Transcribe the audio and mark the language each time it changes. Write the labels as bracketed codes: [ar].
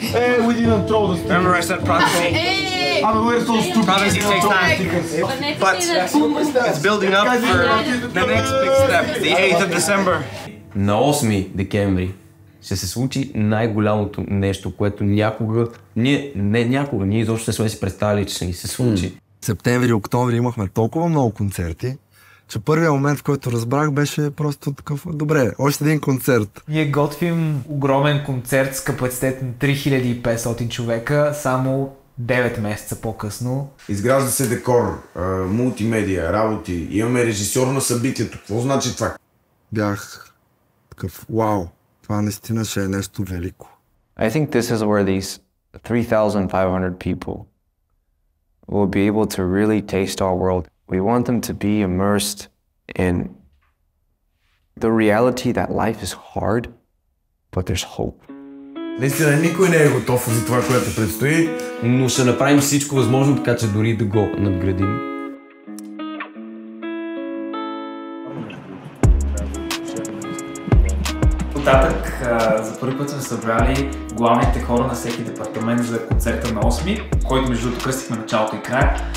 [en] Hey, we didn't throw the stickers. Remember I said prophecy? I mean, we're so stupid. Prophecy takes time. But it's building up for the next big step, the 8th of December. [bg] На 8 декември ще се случи най-голямото нещо, което някога, ние изобщо не сме си представили, че ще ни се случи. Септември и октомври имахме толкова много концерти, че първият момент, в който разбрах, беше просто такъв, добре, още един концерт. Ние готвим огромен концерт с капацитет на 3500 човека, само 9 месеца по-късно. Изгражда се декор, мултимедия, работи, имаме режисьор на събитието. Какво значи това? Бях такъв, вау, това наистина ще е нещо велико. [en] I think this is where these 3,500 people will be able to really taste our world. We want them to be immersed in the reality that life is hard, but there's hope. [bg] Наистина никой не е готов за това, което предстои. Но ще направим всичко възможно, така че дори да го надградим. Оттатък за първи път сме събрали главните хора на всеки департамент за концерта на 8, който между другото кръстихме началото и края.